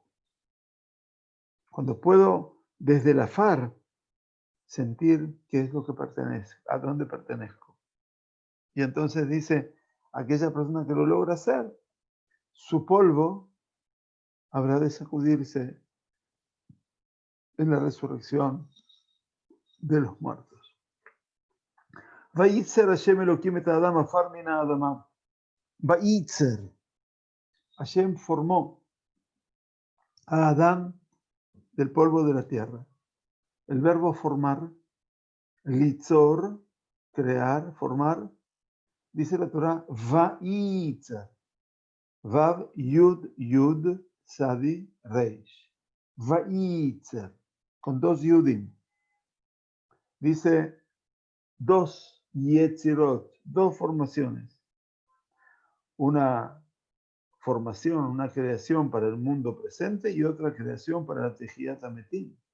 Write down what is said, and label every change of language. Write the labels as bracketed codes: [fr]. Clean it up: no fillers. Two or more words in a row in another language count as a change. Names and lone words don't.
[es] Cuando puedo, desde la far, sentir qué es lo que pertenece, a dónde pertenezco. Y entonces dice, aquella persona que lo logra hacer, su polvo habrá de sacudirse en la resurrección de los muertos. [he] וייצר השם אלהים את אדם עפר מן האדמה. [es] Vayitzer. Hashem formó a Adán del polvo de la tierra. El verbo formar, litzor, crear, formar, dice la Torah, vayitzer. [he] וו, יוד, יוד, צדי, ריש. [es] Vayitzer, con 2 yudim. Dice 2 yetzirot, 2 formaciones. Una formación, una creación para el mundo presente y otra creación para la [he] תחיית המתים.